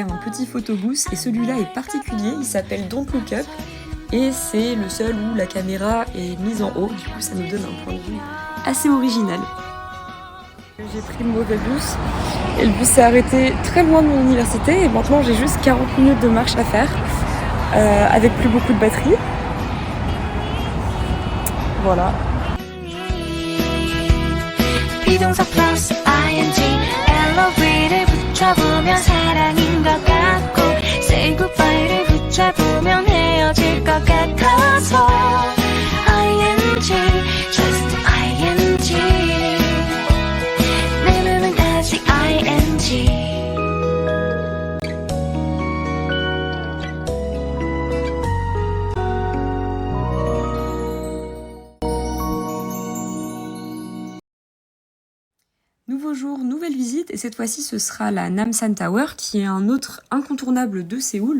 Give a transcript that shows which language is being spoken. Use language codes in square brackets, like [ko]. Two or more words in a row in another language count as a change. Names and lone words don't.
[fr] un petit photobooth et celui-là est particulier, il s'appelle Don't Look Up et c'est le seul où la caméra est mise en haut, du coup ça nous donne un point de vue assez original. J'ai pris le mauvais bus et le bus s'est arrêté très loin de mon université et maintenant j'ai juste 40 minutes de marche à faire avec plus beaucoup de batterie. Voilà. [ko] 비동사 플러스 ing 엘로브를 붙여보면 사랑인 것 같고 [en] say goodbye [ko] 를 붙여보면 헤어질 것 같아서 [en] ing just ing [ko] 내 맘은 아직 [fr] ing Nouveau jour, nouvelle visite, et cette fois-ci ce sera la Namsan Tower, qui est un autre incontournable de Séoul.